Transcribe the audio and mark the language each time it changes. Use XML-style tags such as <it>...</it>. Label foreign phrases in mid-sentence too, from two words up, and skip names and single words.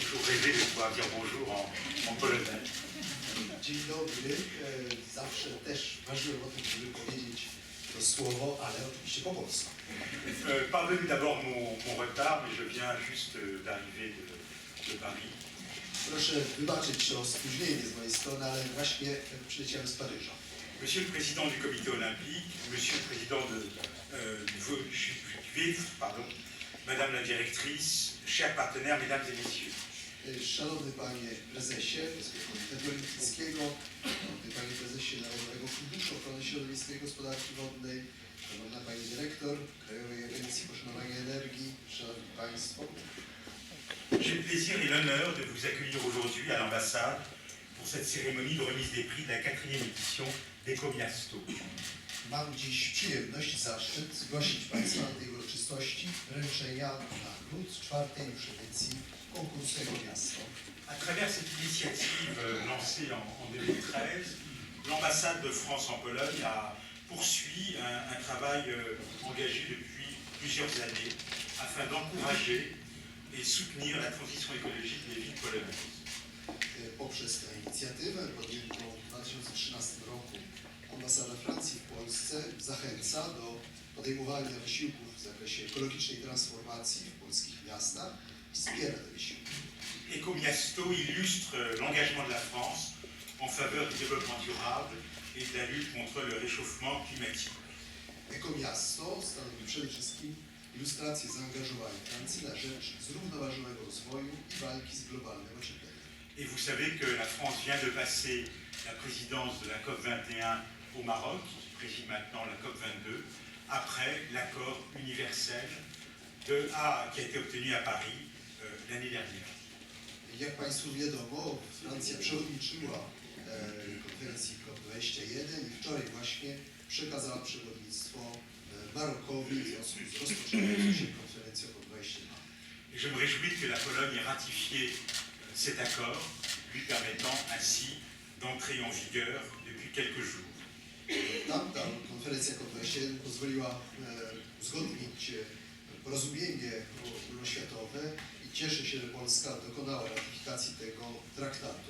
<fr>rêvé de pouvoir dire bonjour en polonais.</fr> <pl>Dzień dobry. Zawsze też marzyłem o tym, żeby powiedzieć to słowo, ale oczywiście po polsku.</pl> <fr>Pardonnez d'abord mon retard, mais je viens juste d'arriver de Paris.</fr> <pl>Proszę wybaczyć to spóźnienie z mojej strony, ale właśnie przyleciałem z Paryża.</pl> <fr>Monsieur le Président du Comité Olympique, Monsieur le Président du WIF, pardon, Madame la Directrice, chers partenaires, Mesdames et Messieurs.</fr> <pl>Szanowny Panie Prezesie Polskiego Komitetu Olimpijskiego, Szanowny Panie Prezesie Narodowego Funduszu Ochrony Środowiska i Gospodarki Wodnej, Szanowna Pani Dyrektor Krajowej Agencji Poszanowania Energii, Szanowni Państwo.</pl> <fr>J'ai le plaisir et l'honneur de vous accueillir aujourd'hui à l'ambassade pour cette cérémonie de remise des prix de la 4e édition d'Ecomiasto.</fr> <pl>Mam dziś przyjemność i zaszczyt zgłosić Państwa na tej uroczystości wręczenia nagród 4. już edycji konkursu Ecomiasto.</pl> <fr>À travers cette initiative lancée en 2013, l'ambassade de France en Pologne a poursuivi un travail engagé depuis plusieurs années afin d'encourager et soutenir la transition écologique des villes polonaises.</fr> <pl>Poprzez tę inicjatywę podjętą w 2013 roku ambasada Francji w Polsce zachęca do podejmowania wysiłków w zakresie ekologicznej transformacji w polskich miastach i wspiera te wysiłki.</pl> <fr>Ecomiasto illustre l'engagement de la France en faveur du développement durable et de la lutte contre le réchauffement climatique.</fr> <pl>Ecomiasto stanowi przede wszystkim ilustrację zaangażowania Francji na rzecz zrównoważonego rozwoju i walki z globalnym ociepleniem.</pl> <fr>Et vous savez que la France vient de passer la présidence de la COP21 au Maroc, qui préside maintenant la COP22, après l'accord universel qui a été obtenu à Paris l'année dernière.</fr> <pl>Jak Państwu wiadomo, Francja przewodniczyła konferencji COP21 i wczoraj właśnie przekazała przewodnictwo Marokowi w związku z rozpoczynającą się konferencją COP21.</pl> <fr>Et je me réjouis que la Pologne ait ratifié cet accord, lui permettant ainsi d'entrer en vigueur depuis quelques jours.</fr> <pl>Tamta konferencja COP21 pozwoliła uzgodnić porozumienie ogólnoświatowe i cieszę się, że Polska dokonała ratyfikacji tego traktatu.</pl>